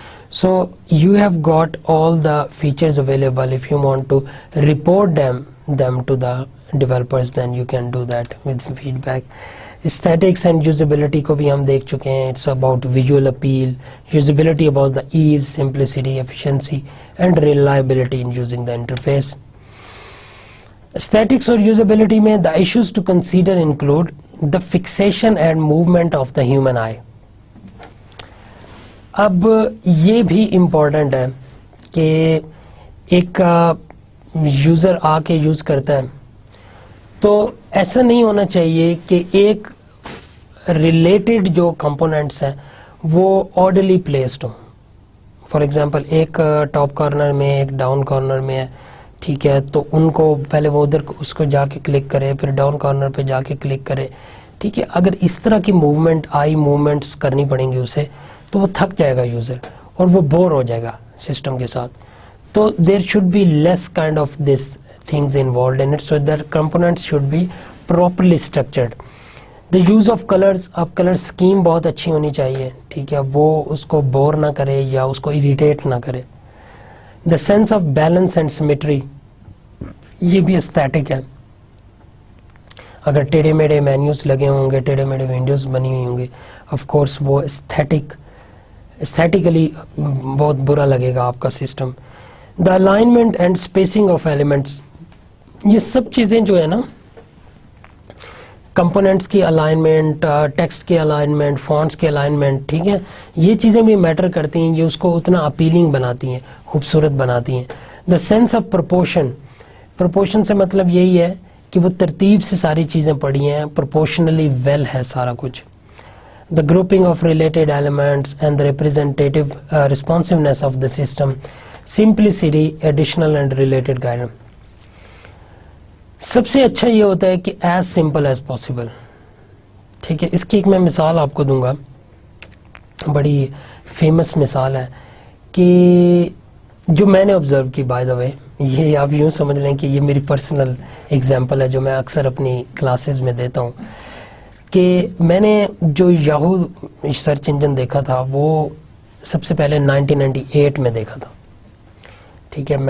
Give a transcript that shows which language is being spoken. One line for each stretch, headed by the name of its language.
English: So you have got all the features available. If you want to report them to the developers, then you can do that with feedback. Aesthetics and usability
Urdu: کو بھی ہم دیکھ چکے ہیں.
English: It's about visual appeal, usability about the ease, simplicity, efficiency and reliability in using the interface. Aesthetics اور usability میں the issues to consider include the fixation and movement of the human eye.
Urdu: اب یہ بھی important ہے کہ ایک user آ کے use کرتا ہے تو ایسا نہیں ہونا چاہیے کہ ایک ریلیٹڈ جو کمپوننٹس ہیں وہ آرڈرلی پلیسڈ ہوں. فار ایگزامپل ایک ٹاپ کارنر میں ایک ڈاؤن کارنر میں ہے, ٹھیک ہے, تو ان کو پہلے وہ ادھر اس کو جا کے کلک کرے, پھر ڈاؤن کارنر پہ جا کے کلک کرے, ٹھیک ہے. اگر اس طرح کی موومنٹ آئی موومنٹس کرنی پڑیں گی اسے تو وہ تھک جائے گا یوزر اور وہ بور ہو جائے گا سسٹم کے ساتھ.
English: تو there should be less kind of this things involved in it, so the components should be properly structured. The use of colors,
Urdu: اب کلر اسکیم بہت اچھی ہونی چاہیے, ٹھیک ہے, وہ اس کو بور نہ کرے یا اس کو اریٹیٹ نہ کرے.
English: The sense of balance and symmetry, یہ بھی aesthetic ہے.
Urdu: اگر ٹیڑھے میڑھے مینیوز لگے ہوں گے, ٹیڑھے میڑھے ونڈوز بنی ہوئی ہوں گے, آف کورس وہ aesthetically بہت برا لگے گا آپ کا system.
English: The alignment and spacing of elements,
Urdu: یہ سب چیزیں جو ہے نا, کمپوننٹس کی الائنمنٹ, ٹیکسٹ کی الائنمنٹ, فونٹس کی الائنمنٹ, ٹھیک ہے, یہ چیزیں بھی میٹر کرتی ہیں, یہ اس کو اتنا اپیلنگ بناتی ہیں, خوبصورت بناتی ہیں.
English: the sense of proportion
Urdu: سے مطلب یہی ہے کہ وہ ترتیب سے ساری چیزیں پڑھی ہیں, پرپورشنلی ویل ہے سارا کچھ.
English: The grouping of related elements and the representative responsiveness of the system, simplicity, additional and related guidance.
Urdu: سب سے اچھا یہ ہوتا ہے کہ
English: as simple as possible,
Urdu: ٹھیک ہے. اس کی ایک میں مثال آپ کو دوں گا, بڑی فیمس مثال ہے کہ جو میں نے آبزرو کی,
English: by the way,
Urdu: یہ آپ یوں سمجھ لیں کہ یہ میری پرسنل ایگزامپل ہے جو میں اکثر اپنی کلاسز میں دیتا ہوں, کہ میں نے جو یاہو سرچ انجن دیکھا تھا وہ سب سے پہلے 1998 میں دیکھا تھا, ٹھیک ہے.